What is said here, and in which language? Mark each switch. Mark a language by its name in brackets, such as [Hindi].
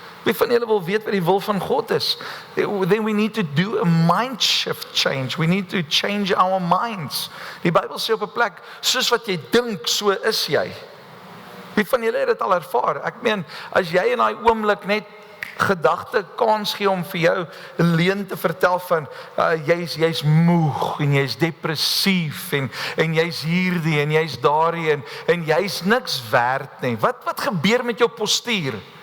[Afrikaans] Wie van julle wil weet wat die wil van God is? [English] Then we need to do a mind shift change. We need to change our minds. [Afrikaans] Die Bybel sê op 'n plek, soos wat jy dink, so is jy. Wie van julle het dit al ervaar? Ek meen, as jy in daai oomblik net gedagte kans gee om vir jou 'n leuen te vertel van jy's moeg en jy's depressief en jy's hierdie en jy's daardie en jy's niks werd nie. Wat gebeur met jou postuur?